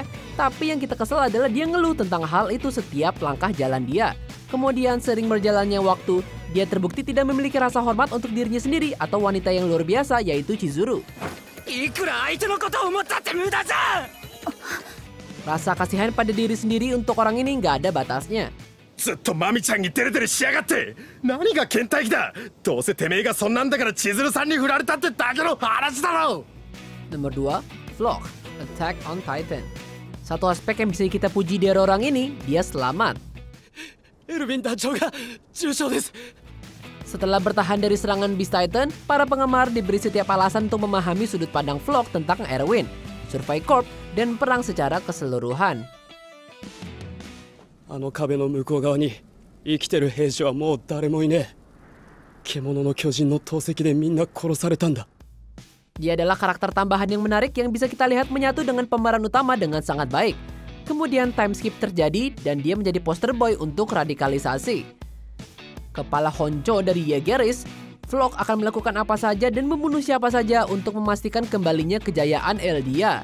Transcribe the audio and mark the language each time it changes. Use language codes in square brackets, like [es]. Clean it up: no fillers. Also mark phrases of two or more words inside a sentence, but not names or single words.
[id] Tapi yang kita kesel adalah dia ngeluh tentang hal itu setiap langkah jalan dia. Kemudian sering berjalannya waktu, dia terbukti tidak memiliki rasa hormat untuk dirinya sendiri atau wanita yang luar biasa, yaitu Chizuru. Rasa kasihan pada diri sendiri untuk orang ini nggak ada batasnya. [ja] ずっとマミちゃんにデレデレしやがって何が倦怠期だどうせてめえがそんなんだから千鶴さんに振られたってだけの話だろ [id] Nomor 2, Vlog, Attack on Titan. Satu aspek yang bisa kita puji dari orang ini, dia selamat. Setelah bertahan dari serangan Beast Titan, para penggemar diberi setiap alasan untuk memahami sudut pandang Vlog tentang Erwin, Survey Corp, dan perang secara keseluruhan. [ja] あの壁の向こう側に生きてる兵士はもう誰もいねえ。獣の巨人の投石でみんな殺されたんだ。 [id] Dia adalah karakter tambahan yang menarik yang bisa kita lihat menyatu dengan pemeran utama dengan sangat baik. Kemudian [en] time skip [id] terjadi dan dia menjadi [en] poster boy [id] untuk radikalisasi. Kepala honcho dari Jaegeris, Vlog akan melakukan apa saja dan membunuh siapa saja untuk memastikan kembalinya kejayaan Eldia.